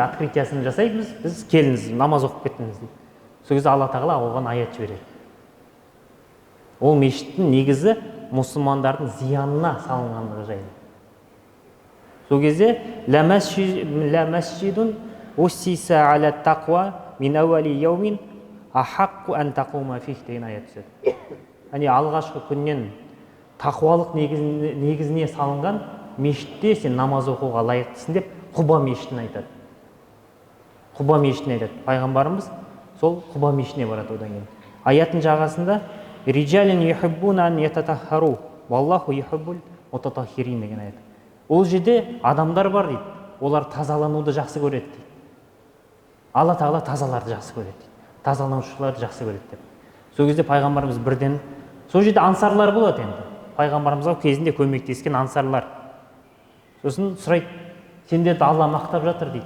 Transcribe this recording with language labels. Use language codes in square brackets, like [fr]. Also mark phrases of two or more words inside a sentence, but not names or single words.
[kk] Открытиясын жасаймыз, біз келіңіз, намаз оқып кеттіңіз дейді. Сол кезде Алла тағала оған аят жібереді. Ол мешіттің негізі мұсылмандардың зиянына салынғандығы жайлы. Сол кезде [ar] لَمَسْجِدٌ أُسِّسَ عَلَى التَّقْوَى مِنْ أَوَّلِ يَوْمٍ أَحَقُّ أَنْ تَقُومَ فِيهِ [kk] деген аят түседі. Яғни алғашқы күннен тақуалық негізіне салынған мешітте сен намаз оқуға лайықтысың деп Құба мешітін айтады. Құба мешітін айтады. Пайғамбарымыз сол Құба мешітіне барады одан кейін. Аяттың жағасында [ar] رِجَالٌ يُحِبُّونَ أَنْ يَتَطَهَّرُوا وَاللَّهُ يُحِبُّ الْمُطَّهِّرِينَ [kk] деген аят. Ол жерде адамдар бар дейді. Олар тазалануды жақсы көреді дейді. Алла тағала тазаларды жақсы көреді дейді. Тазаланушыларды жақсы көреді деп. Сол кезде пайғамбарымыз бірден, сол жерде ансарлар болады енді. Пайғамбарымызға кезінде көмектескен ансарлар. Сосын сұрайды: "Сендерді Алла мақтап жатыр" дейді.